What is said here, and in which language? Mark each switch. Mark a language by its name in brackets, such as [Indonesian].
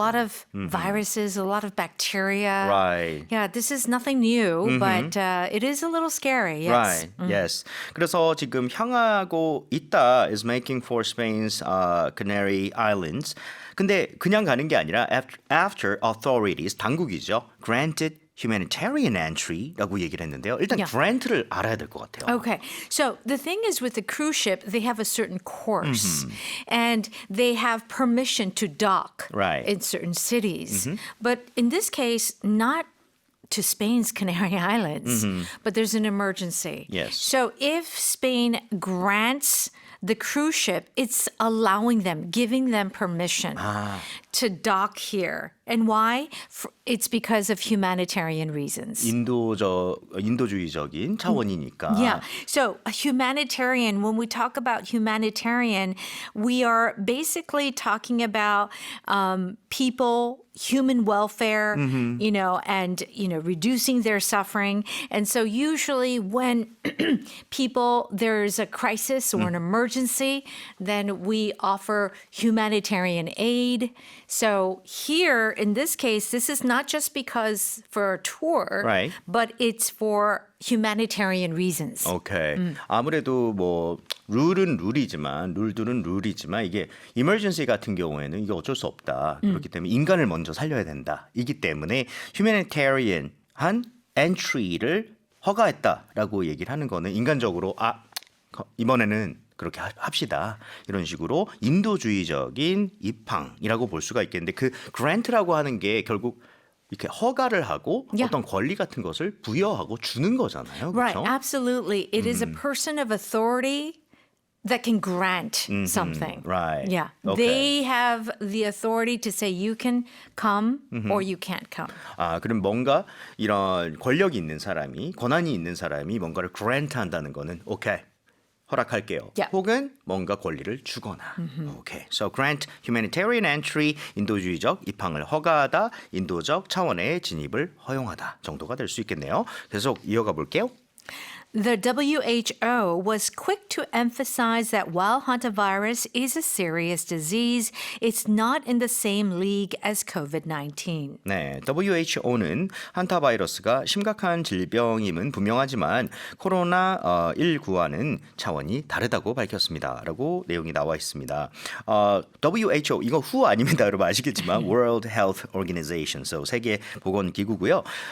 [English] lot of viruses, a lot of bacteria. Right. Yeah, this is nothing new, but it is a little scary. Yes. Right. Yes. [Korean] 그래서 지금 향하고 있다 [English] is making for Spain's Canary Islands. [Korean] 근데 그냥 가는 게 아니라 [English] after authorities [Korean] 당국이죠. [English] granted humanitarian entry [Korean] 라고 얘기를 했는데요. 일단 [English] Yeah. [Korean] grant를 알아야 될 것 같아요. [English] Okay. So the thing is with the cruise ship, they have a certain course and they have permission to dock Right. in certain cities. But in this case, not to Spain's Canary Islands, but there's an emergency. Yes. So if Spain grants the cruise ship, it's allowing them, giving them permission to dock here. And why? It's because of humanitarian reasons. [Korean] 인도주의적인 차원이니까. [English] Yeah. So a humanitarian, when we talk about humanitarian, we are basically talking about people, human welfare, and, reducing their suffering. And so usually when there's a crisis or an emergency, then we offer humanitarian aid. So here, in this case, this is not just because for a tour, Right. but it's for humanitarian reasons. [Korean] 오케이. 아무래도 뭐 룰들은 룰이지만 이게 emergency 같은 경우에는 이게 어쩔 수 없다. 그렇기 때문에 인간을 먼저 살려야 된다. 이기 때문에 humanitarian한 entry를 허가했다라고 얘기를 하는 거는 인간적으로 이번에는 그렇게 합시다. 이런 식으로 인도주의적인 입항이라고 볼 수가 있겠는데 그 grant라고 하는 게 결국 이렇게 허가를 하고 [English] Yeah. [Korean] 어떤 권리 같은 것을 부여하고 주는 거잖아요. [English] Right, [Korean] 그렇죠? [English] absolutely. It is a person of authority that can grant something. right. Yeah. Okay. They have the authority to say you can come or you can't come. [Korean] 아, 그럼 뭔가 이런 권력이 있는 사람이, 권한이 있는 사람이 뭔가를 grant 한다는 거는 오케이. 허락할게요. [English] Yeah. [Korean] 혹은 뭔가 권리를 주거나. 오케이. [English] So grant humanitarian entry [Korean] 인도주의적 입항을 허가하다, 인도적 차원의 진입을 허용하다 정도가 될 수 있겠네요. 계속 이어가 볼게요. [English] The WHO was quick to emphasize that while hantavirus is a serious disease, it's not in the same league as COVID-19. [Korean] 네, WHO는 한타 바이러스가 심각한 질병임은 분명하지만 코로나 19와는 차원이 다르다고 밝혔습니다. 라고 내용이 나와 있습니다. WHO 이거 WHO 아닙니다. 여러분 아시겠지만 World Health Organization, so 세계 보건 기구고요.